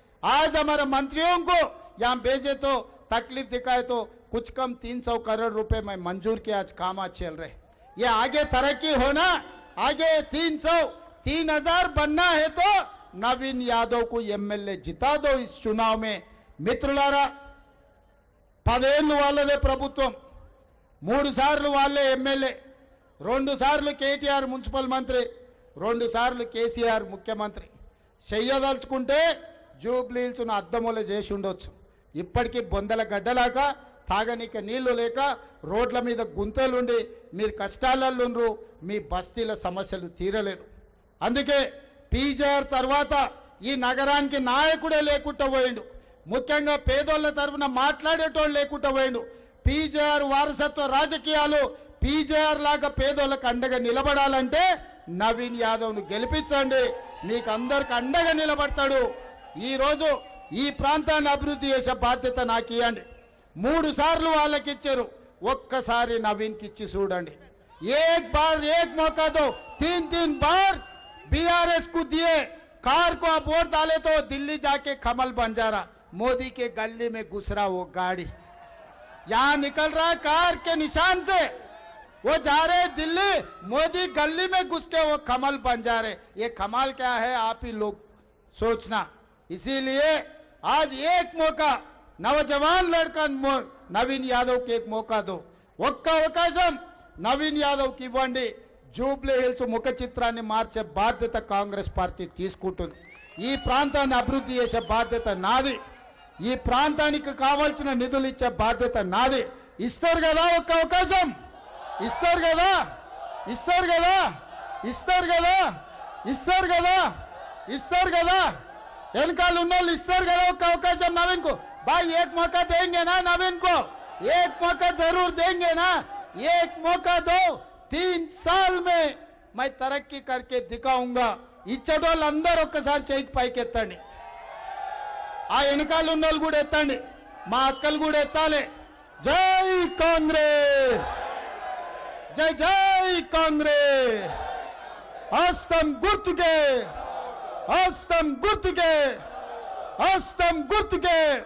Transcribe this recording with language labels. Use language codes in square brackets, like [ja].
[hi] आज हमारे मंत्रियों को यहां भेजे तो तकलीफ दिखाए तो कुछ कम 300 करोड़ रुपए में मंजूर किया, आज काम चल रहे। ये आगे तरक्की होना, आगे 3,000 बनना है तो नवीन यादव को एमएलए जिता दो इस चुनाव में। [te] మిత్రులారా, 10 ఏళ్ళు వాళ్ళదే ప్రభుత్వం, 3 సార్లు వాళ్ళే ఎమ్మెల్యే, 2 సార్లు కేటీఆర్ మున్సిపల్ మంత్రి, 2 సార్లు కేసీఆర్ ముఖ్యమంత్రి. చెయ్యదలుచుకుంటే జూబ్లీ హిల్స్ను అద్దములు చేసి ఉండొచ్చు. ఇప్పటికీ బొందల గడ్డలాగా తాగనీక నీళ్లు లేక రోడ్ల మీద గుంతలుండి మీరు కష్టాలలో మీ బస్తీల సమస్యలు తీరలేదు. అందుకే పీజేఆర్ తర్వాత ఈ నగరానికి నాయకుడే లేకుండా పోయిండు, ముఖ్యంగా పేదోళ్ల తరఫున మాట్లాడేటోళ్ళు లేకుండా పోయిండు. పీజేఆర్ వారసత్వ రాజకీయాలు పీజేఆర్ లాగా పేదోళ్లకు అండగా నిలబడాలంటే నవీన్ యాదవ్ను గెలిపించండి, మీకు అందరికి అండగా నిలబడతాడు. ఈ రోజు ఈ ప్రాంతాన్ని అభివృద్ధి చేసే బాధ్యత నాకు ఇవ్వండి. 3 సార్లు వాళ్ళకి ఇచ్చారు, ఒక్కసారి నవీన్కి ఇచ్చి చూడండి. [hi] एक बार एक मौका दो, 3 बार बीआरएस को दिए, कार को आप वोट डाले तो दिल्ली जाके कमल बंजारा, मोदी के गली में घुस रहा वो गाड़ी, यहां निकल रहा कार के निशान से, वो जा रहे दिल्ली, मोदी गली में घुस के वो कमल बन जा रहे. ये कमाल क्या है आप ही लोग सोचना. इसीलिए आज एक मौका नौजवान लड़का नवीन यादव के एक मौका दो, [te] ఒక్క అవకాశం నవీన్ యాదవ్కి ఇవ్వండి. జూబ్లీ హిల్స్ ముఖ చిత్రాన్ని మార్చే బాధ్యత కాంగ్రెస్ పార్టీ తీసుకుంటుంది. ఈ ప్రాంతాన్ని అభివృద్ధి చేసే బాధ్యత నాది, ఈ ప్రాంతానికి కావాల్సిన నిధులు ఇచ్చే బాధ్యత నాది. ఇస్తారు కదా ఒక్క అవకాశం, ఇస్తారు కదా, ఇస్తారు కదా, ఇస్తారు కదా, ఇస్తారు కదా, ఇస్తారు కదా, వెనకాల ఉన్న వాళ్ళు ఇస్తారు కదా ఒక్క అవకాశం నవీన్ को. [hi] भाई एक मौका देंगे ना नवीन को, एक मौका जरूर देंगे ना, एक मौका दो. 3 साल में मैं तरक्की करके दिखाऊंगा. [te] ఇచ్చడోళ్ళందరూ ఒక్కసారి చేయికి పైకి ఎత్తండి, ఆ వెనకాల ఉన్న వాళ్ళు కూడా ఎత్తండి, మా అక్కలు కూడా ఎత్తాలి. జై కాంగ్రెస్, జై జై కాంగ్రెస్. హస్తం గుర్తుకే, హస్తం గుర్తుకే, హస్తం గుర్తుకే.